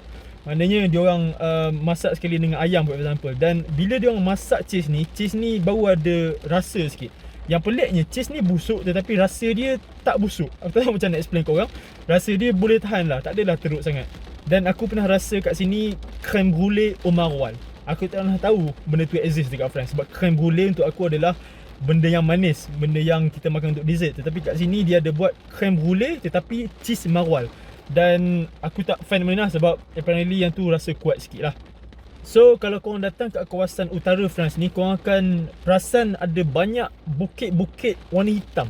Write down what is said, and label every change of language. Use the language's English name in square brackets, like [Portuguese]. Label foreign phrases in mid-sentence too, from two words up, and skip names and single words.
[Malay] Maknanya dia orang masak sekali dengan ayam [English] for example. [Malay] Dan bila dia orang masak cheese ni baru ada rasa sikit. Yang peliknya cheese ni busuk tetapi rasa dia tak busuk. Aku tak tahu macam nak explain kat orang. Rasa dia boleh tahan lah, tak adalah teruk sangat. Dan aku pernah rasa kat sini [French] crème brûlée au Maroilles. [Malay] Aku tak pernah tahu benda tu exist dekat France. Sebab [French] crème brûlée [Malay] untuk aku adalah benda yang manis, benda yang kita makan untuk dessert. Tetapi kat sini dia ada buat [French] creme brulee [Malay] tetapi cheese marwal. Dan aku tak fan benda lah sebab apparently yang tu rasa kuat sikit lah. So kalau korang datang kat kawasan utara France ni, korang akan perasan ada banyak bukit-bukit warna hitam.